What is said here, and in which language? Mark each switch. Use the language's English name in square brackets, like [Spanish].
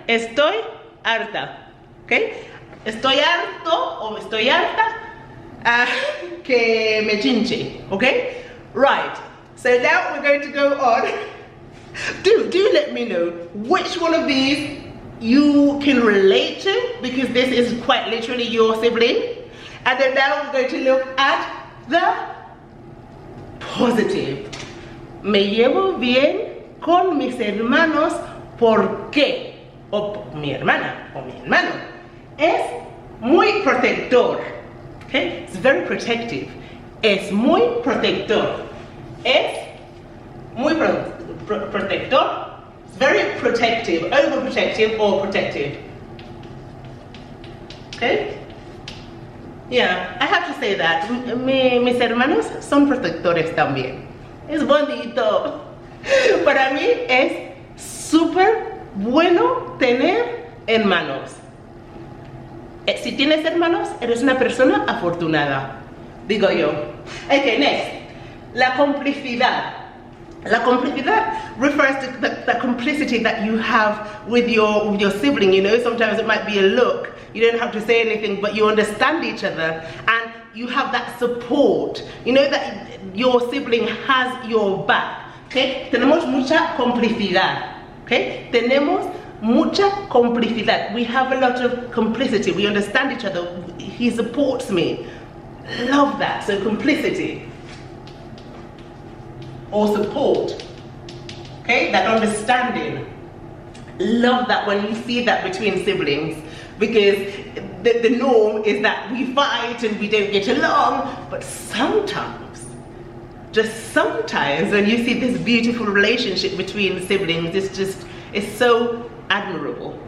[Spanish] Estoy harta, okay? Estoy harto o estoy harta que me chinche, okay? [English] Right, so now we're going to go on do let me know which one of these you can relate to, because this is quite literally your sibling. And then now we're going to look at the positive. [Spanish] Me llevo bien con mis hermanos porque, o mi hermana o mi hermano, es muy protector. [English] Okay, it's very protective. [Spanish] Es muy protector. Es muy protector. [English] It's very protective, overprotective or protective. Okay? Yeah, I have to say that. [Spanish] Mis hermanos son protectores también. Es bonito. Para mí es súper bueno tener hermanos. Si tienes hermanos, eres una persona afortunada, digo yo. [English] Okay, next. [Spanish] La complicidad. [English] La complicidad refers to the complicity that you have with your sibling. You know, sometimes it might be a look. You don't have to say anything, but you understand each other and you have that support. You know that your sibling has your back. Okay? [Spanish] Tenemos mucha complicidad. Okay? Tenemos mucha complicidad. [English] We have a lot of complicity. We understand each other. He supports me. Love that. So complicity or support. Okay? That understanding. Love that when you see that between siblings, because the norm is that we fight and we don't get along, but sometimes, just sometimes, when you see this beautiful relationship between siblings, it's so admirable.